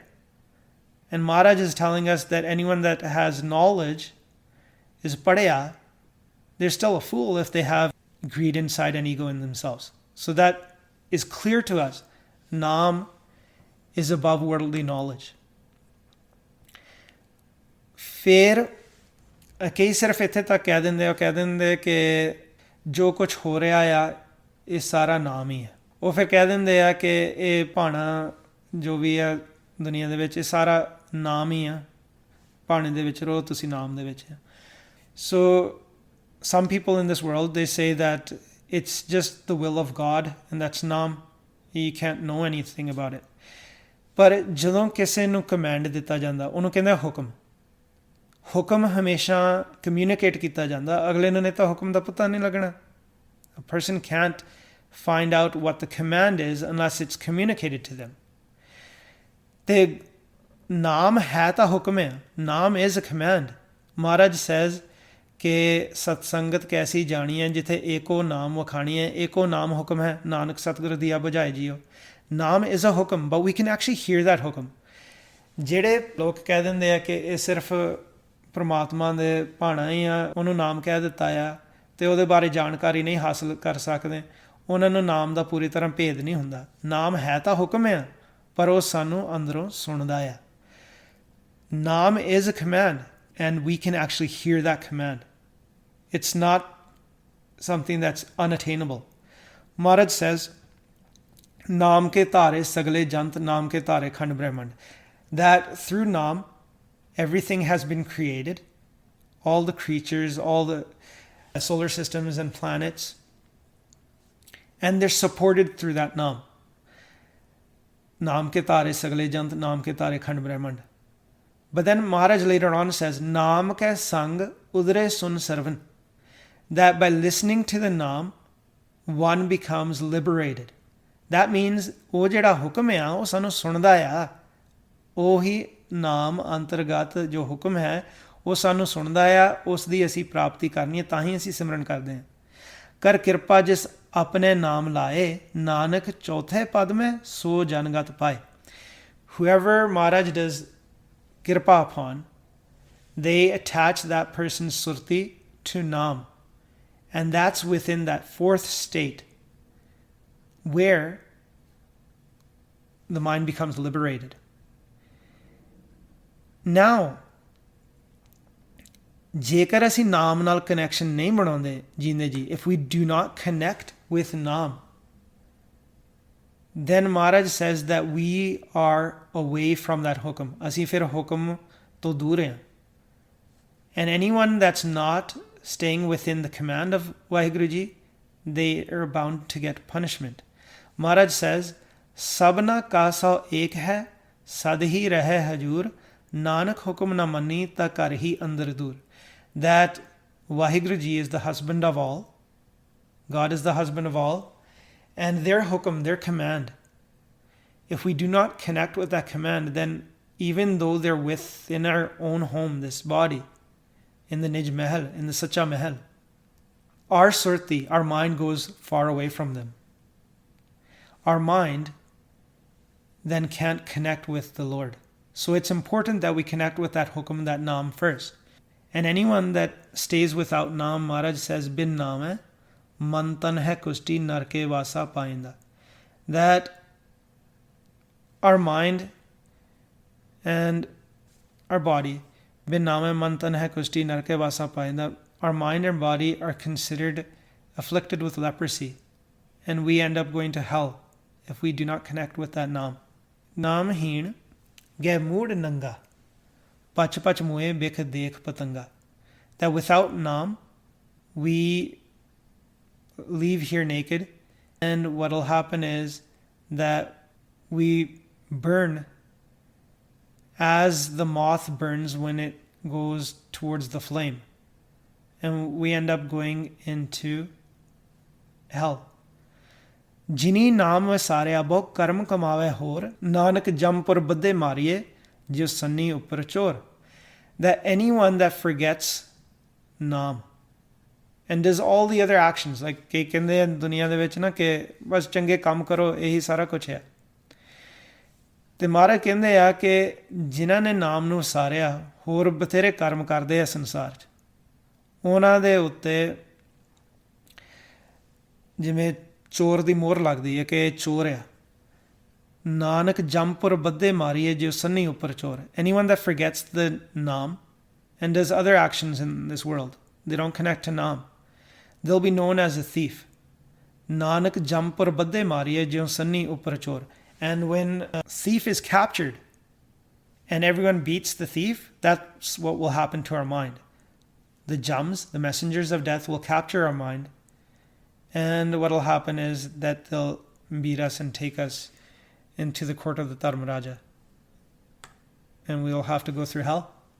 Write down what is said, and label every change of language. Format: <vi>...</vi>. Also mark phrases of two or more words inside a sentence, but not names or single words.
<en>And Maharaj is telling us that anyone that has knowledge is Padya, they're still a fool if they have greed inside and ego in themselves. So that is clear to us. Naam is above worldly knowledge.</en> <pa>ਫਿਰ ਕਈ ਸਿਰਫ ਇੱਥੇ ਤੱਕ ਕਹਿ ਦਿੰਦੇ ਕਿ ਜੋ ਕੁਝ ਹੋ ਰਿਹਾ ਆ ਇਹ ਸਾਰਾ ਨਾਮ ਹੀ ਹੈ. ਉਹ ਫਿਰ ਕਹਿ ਦਿੰਦੇ ਆ ਕਿ ਇਹ ਭਾਣਾ ਜੋ ਵੀ ਆ ਦੁਨੀਆ ਦੇ ਵਿੱਚ ਇਹ ਸਾਰਾ ਨਾਮ ਹੀ ਆ. ਭਾਣੇ ਦੇ ਵਿੱਚ ਰਹੋ ਤੁਸੀਂ ਨਾਮ ਦੇ ਵਿੱਚ.</pa> <en>So some people in this world, they say that it's just the will of God and that's Naam. You can't know anything about it.</en> <pa>ਪਰ ਜਦੋਂ ਕਿਸੇ ਨੂੰ ਕਮਾਂਡ ਦਿੱਤਾ ਜਾਂਦਾ ਉਹਨੂੰ ਕਹਿੰਦੇ ਹੁਕਮ. ਹੁਕਮ ਹਮੇਸ਼ਾ ਕਮਿਊਨੀਕੇਟ ਕੀਤਾ ਜਾਂਦਾ. ਅਗਲੇ ਨੂੰ ਨਹੀਂ ਤਾਂ ਹੁਕਮ ਦਾ ਪਤਾ ਨਹੀਂ ਲੱਗਣਾ.</pa> <en>A person can't find out what the command is unless it's communicated to them.</en> <pa>ਤੇ ਨਾਮ ਹੈ ਤਾਂ ਹੁਕਮ ਹੈ. ਨਾਮ</pa> <en>is a command. Maharaj says</en> <pa>ਕਿ ਸਤਸੰਗਤ ਕੈਸੀ ਜਾਣੀ ਹੈ ਜਿੱਥੇ ਏਕੋ ਨਾਮ ਵਖਾਣੀ ਹੈ. ਏਕੋ ਨਾਮ ਹੁਕਮ ਹੈ. ਨਾਨਕ ਸਤਿਗੁਰ ਦੀਆ ਬੁਝਾਏ ਜੀਓ. ਨਾਮ</pa> <en>is a</en> <pa>ਹੁਕਮ,</pa> <en>but we can actually hear that</en> <pa>ਹੁਕਮ. ਜਿਹੜੇ ਲੋਕ ਕਹਿ ਦਿੰਦੇ ਆ ਕਿ ਇਹ ਸਿਰਫ ਪਰਮਾਤਮਾ ਦੇ ਭਾਣਾ ਹੀ ਆ, ਉਹਨੂੰ ਨਾਮ ਕਹਿ ਦਿੱਤਾ ਆ ਅਤੇ ਉਹਦੇ ਬਾਰੇ ਜਾਣਕਾਰੀ ਨਹੀਂ ਹਾਸਲ ਕਰ ਸਕਦੇ, ਉਹਨਾਂ ਨੂੰ ਨਾਮ ਦਾ ਪੂਰੀ ਤਰ੍ਹਾਂ ਭੇਦ ਨਹੀਂ ਹੁੰਦਾ. ਨਾਮ ਹੈ ਤਾਂ ਹੁਕਮ ਆ ਪਰ ਉਹ ਸਾਨੂੰ ਅੰਦਰੋਂ ਸੁਣਦਾ ਆ.</pa> <en>ਨਾਮ is a command and we can actually hear that command. It's not something that's unattainable. Maharaj says,</en> <pa>ਨਾਮ ਕੇ ਧਾਰੇ ਸਗਲੇ ਜੰਤ, ਨਾਮ ਕੇ ਧਾਰੇ ਖੰਡ ਬ੍ਰਹਮੰਡ.</pa> <en>That through Naam, everything has been created. All the creatures, all the solar systems and planets. And they're supported through that Naam.</en> <pa>ਨਾਮ ਕੇ ਧਾਰੇ ਸਗਲੇ ਜੰਤ, ਨਾਮ ਕੇ ਧਾਰੇ ਖੰਡ ਬ੍ਰਹਮੰਡ.</pa> <en>But then Maharaj later on says,</en> <pa>ਨਾਮ ਕੈ ਸੰਗਿ ਉਧਰੇ ਸੁਨਿ ਸ੍ਰਵਨ.</pa> <en>That by listening to the Naam, one becomes liberated. That means</en> <pa>ਉਹ ਜਿਹੜਾ ਹੁਕਮ ਆ ਉਹ ਸਾਨੂੰ ਸੁਣਦਾ ਆ. ਉਹੀ ਨਾਮ ਅੰਤਰਗਤ ਜੋ ਹੁਕਮ ਹੈ ਉਹ ਸਾਨੂੰ ਸੁਣਦਾ ਆ. ਉਸ ਦੀ ਅਸੀਂ ਪ੍ਰਾਪਤੀ ਕਰਨੀ ਹੈ ਤਾਂ ਹੀ ਅਸੀਂ ਸਿਮਰਨ ਕਰਦੇ ਹਾਂ. ਕਰ ਕਿਰਪਾ ਜਿਸ ਆਪਣੇ ਨਾਮ ਲਾਏ ਨਾਨਕ ਚੌਥੇ ਪਦ ਮੈਂ ਸੋ ਜਨਗਤ ਪਾਏ.</pa> <en>Whoever Maharaj does kirpa upon, they attach that person's surti to Naam. And that's within that fourth state where the mind becomes liberated. Now,</en> <pa>ਜੇਕਰ ਅਸੀਂ ਨਾਮ ਨਾਲ ਕਨੈਕਸ਼ਨ ਨਹੀਂ ਬਣਾਉਂਦੇ ਜੀਂਦੇ ਜੀ,</pa> <en>if we do not connect with Naam, then Maharaj says that we are away from that hukum.</en> <pa>ਅਸੀਂ ਫਿਰ ਹੁਕਮ ਤੋਂ ਦੂਰ ਹਾਂ.</pa> <en>And anyone that's not staying within the command of Vaheguru Ji, they are bound to get punishment. Maharaj says,</en> <pa>ਸਭਨਾ ਕਾ ਸਹੁ ਏਕੁ ਹੈ, ਸਦ ਹੀ ਰਹੈ ਹਜੂਰਿ, ਨਾਨਕ ਹੁਕਮੁ ਨ ਮੰਨੀ ਤਾ ਘਰ ਹੀ ਅੰਦਰਿ ਦੂਰਿ.</pa> <en>That Vaheguru Ji is the husband of all, God is the husband of all, and their hukum, their command, if we do not connect with that command, then even though they're within our own home, this body, in the Nij Mahal, in the Sacha Mahal, our surti, our mind goes far away from them. Our mind then can't connect with the Lord. So it's important that we connect with that hukum, that Naam first. And anyone that stays without Naam, Maharaj says,</en> <pa>ਬਿਨ ਨਾਮ ਹੈ, ਮਨ ਤਨ ਹੈ ਕੁਸਟੀ ਨਰਕੇ ਵਾਸਾ ਪਾਇੰਦਾ.</pa> <en>That our mind and our body,</en> <pa>ਬਿਨ ਨਾਮ ਹੈ, ਮਨ ਤਨ ਹੈ ਕੁਸਟੀ ਨਰਕੇ ਵਾਸਾ ਪਾਇੰਦਾ,</pa> <en>our mind and body are considered afflicted with leprosy. And we end up going to hell if we do not connect with that Naam.</en> <pa>ਨਾਮ ਹੀਨ ਗਏ ਮੂੜ ਨੰਗਾ, ਪਚਿ ਪਚਿ ਮੂਏ ਬਿਖੁ ਦੇਖ ਪਤੰਗਾ.</pa> <en>That without Naam, we leave here naked, and what will happen is that we burn as the moth burns when it goes towards the flame. And we end up going into hell.</en> <pa>ਜਿਨੀ ਨਾਮੁ ਵਿਸਾਰਿਆ ਬਹੁ ਕਰਮ ਕਮਾਵਹਿ ਹੋਰ, ਨਾਨਕ ਜਮਪੁਰਿ ਬਧੇ ਮਾਰੀਅਹਿ, ਜੋ ਸੰਨੀ ਉਪਰਿ ਚੋਰ.</pa> <en>That anyone that forgets Naam and does all the other actions, like</en> <pa>ਕਿ ਕਹਿੰਦੇ ਦੁਨੀਆ ਦੇ ਵਿੱਚ ਨਾ ਕਿ ਬਸ ਚੰਗੇ ਕੰਮ ਕਰੋ, ਇਹੀ ਸਾਰਾ ਕੁਝ ਹੈ. ਤੇ ਮਹਾਰਾਜ ਕਹਿੰਦੇ ਆ ਕਿ ਜਿਨ੍ਹਾਂ ਨੇ ਨਾਮ ਨੂੰ ਵਸਾਰਿਆ, ਹੋਰ ਬਥੇਰੇ ਕਰਮ ਕਰਦੇ ਆ ਸੰਸਾਰ 'ਚ, ਉਹਨਾਂ ਦੇ ਉੱਤੇ ਜਿਵੇਂ ਚੋਰ ਦੀ ਮੋਹਰ ਲੱਗਦੀ ਹੈ ਕਿ ਇਹ ਚੋਰ ਆ. ਨਾਨਕ ਜੰਪੁਰ ਬੱਧੇ ਮਾਰੀਏ ਜੋ ਸੰਨੀ ਉੱਪਰ ਚੋਰ.</pa> <en>Anyone that forgets the Naam and does other actions in this world, they don't connect to Naam, they'll be known as a thief.</en> <pa>ਨਾਨਕ ਜਮਪੁਰਿ ਬਧੇ ਮਾਰੀਅਹਿ ਜੋ ਸੰਨੀ ਉਪਰਿ ਚੋਰ.</pa> <en>And when a thief is captured and everyone beats the thief, that's what will happen to our mind. The jams, the messengers of death, will capture our mind, and what will happen is that they'll beat us and take us into the court of the Dharmaraja, and we'll have to go through hell.</en>